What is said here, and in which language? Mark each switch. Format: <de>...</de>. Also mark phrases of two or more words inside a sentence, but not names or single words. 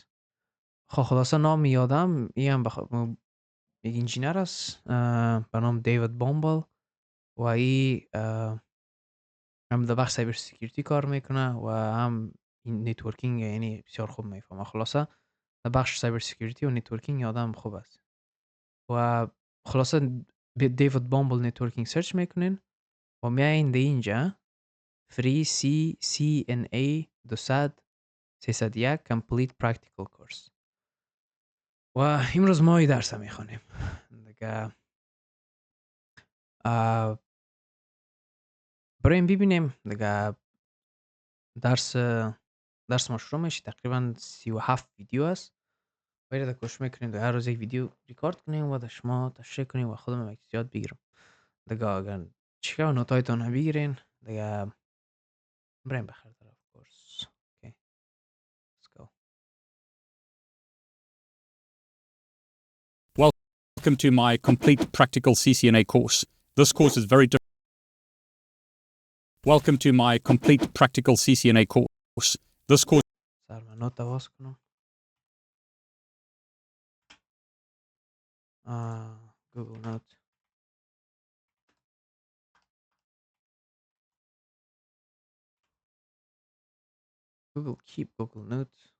<fa>خب خلاصه نام یادم این هم یک انجینر است به نام دیوید بامبل و این هم در بخش</fa> <en>cyber security</en> <fa>کار میکنه و هم این نتورکینگ یعنی بسیار خوب میفهمه. خلاصه در بخش</fa> <en>cyber security</en> <fa>و نتورکینگ آدم خوب است و خلاصه دیوید بامبل نتورکینگ سرچ میکنین و میاین در اینجا</fa> <en>free CCNA 200 301 complete practical course</en> <fa>و امروز ما این درس میخوانیم دیگه. بریم ببینیم دیگه. درس ما شروع میشه. تقریبا 37 ویدیو است. باید کوشش میکنیم در هر روز یک ویدیو ریکارد کنیم و در شما تشریح کنیم و خودم یک یاد بگیرم دیگه. اگر چیکار نوتایتون هم بگیرین دیگه بریم بخیر طرف کورس. اوکی</fa> <en>let's go. Welcome to my complete practical CCNA course. This course is very different. Welcome to my complete practical CCNA course. This course</en> <fa>سر من نوت باز کنم. گوگل نوت. گوگل کیپ گوگل نوت.</fa>